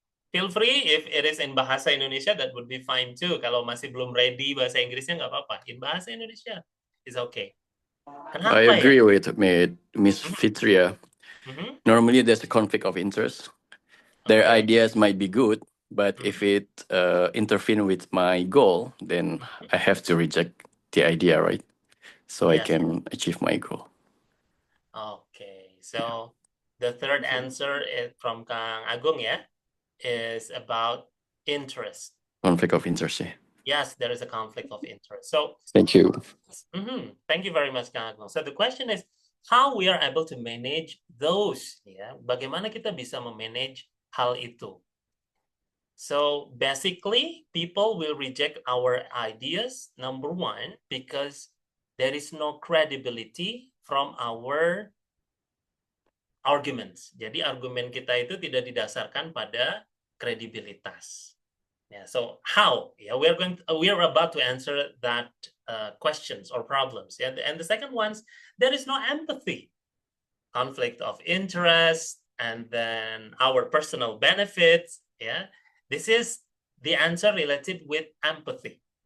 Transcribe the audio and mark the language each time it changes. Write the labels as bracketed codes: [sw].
[en] Feel free if it is in bahasa Indonesia, that would be fine too. [id] Kalau masih belum ready bahasa Inggrisnya nggak apa-apa. [en] In bahasa Indonesia is okay. Kenapa I agree ya? with Miss Fitria. Normally there's a conflict of interest. Their ideas might be good, but if it interfere with my goal, then I have to reject the idea, right? So I can achieve my goal. Okay, so the third answer is from Kang Agung ya, is about interest. Conflict of interest, yeah. Yes, there is a conflict of interest. So thank you. Thank you very much, Kang Agung. So the question is how we are able to manage those. [id] Ya, bagaimana kita bisa memanage hal itu? [en] So basically, people will reject our ideas. Number one, because there is no credibility from our arguments. [id] Jadi argumen kita itu tidak didasarkan pada kredibilitas. [en] Yeah, so how? Yeah, we are about to answer that questions or problems. Yeah, and the second one's there is no empathy, conflict of interest, and then our personal benefits. Yeah, this is the answer related with empathy.